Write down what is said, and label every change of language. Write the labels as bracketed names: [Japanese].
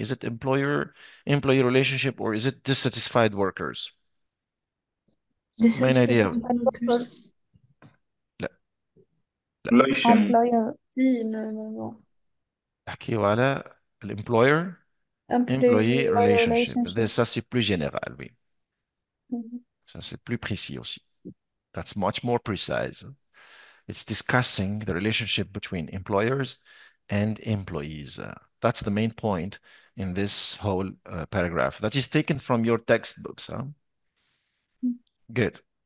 [English] Is it employee relationship, or is it dissatisfied workers? Main idea. workers. [Arabic] لا [English] relation. No. [Arabic] أحكيو على [English] الemployer employee relationship. [French] Ça c'est plus général, oui. Ça c'est plus précis aussi. [English] That's much more precise. It's discussing the relationship between employers and employees. That's the main point in this whole paragraph. That is taken from your textbooks. Huh? Good.